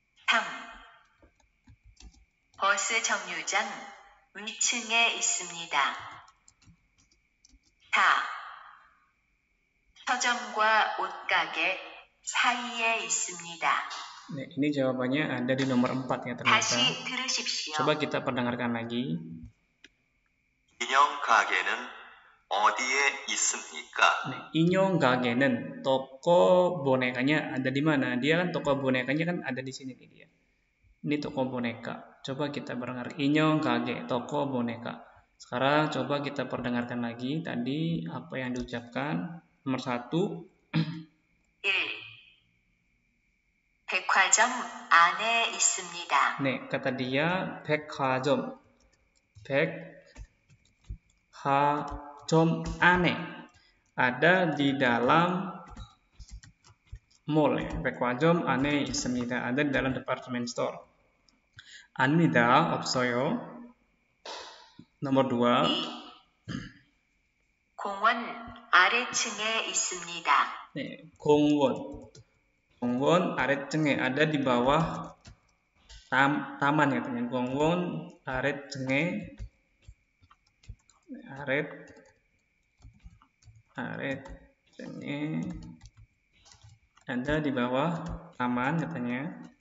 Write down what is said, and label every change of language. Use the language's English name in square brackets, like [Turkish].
[Korean] 3. 버스 정류장 위층에 있습니다. 4. 서점과 옷가게 사이에 있습니다. [Indonesian] Nah, ini jawabannya ada di nomor 4 ya ternyata. [Korean] 다시 들으십시오. [Indonesian] Coba kita perdengarkan lagi. [Korean] 인형 가게는 어디에 있습니까? [Indonesian] Nah, [Korean] 인형 가게는 [Indonesian] toko bonekanya ada di mana? Dia kan toko bonekanya kan ada di sini nih dia. Ini toko boneka. Coba kita perdengarkan. [Korean] 인형 가게, [Indonesian] toko boneka. Sekarang coba kita perdengarkan lagi tadi apa yang diucapkan. Nomor 1. [Korean] 1. 백화점 안에 있습니다. [Indonesian] 네, kata dia 백화점. [Korean] 백화점 안에. [Indonesian] Ada di dalam mall. [Korean] 백화점 안에 있습니다. [Indonesian] Ada di dalam department store. [Korean] 아닙니다. 없어요. [Indonesian] nomor 2. [Korean] 공원 아래층에 있습니다. 네, 공원. 공원 아래층에 [Indonesian] ada di bawah taman katanya. [Korean] 공원 아래층에 [Indonesian] aretnya ada di bawah taman katanya.